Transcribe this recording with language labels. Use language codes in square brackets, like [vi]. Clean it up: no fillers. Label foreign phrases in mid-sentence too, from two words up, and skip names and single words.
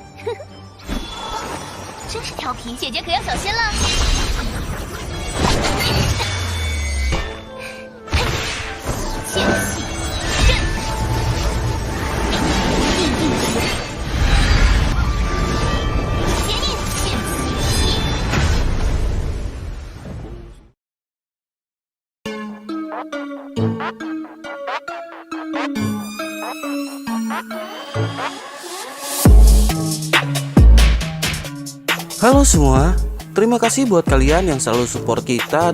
[zh] 真是调皮，姐姐可要小心了。剑气刃，地狱之刃，结印剑气。 [id] Halo semua, terima kasih buat kalian yang selalu support kita.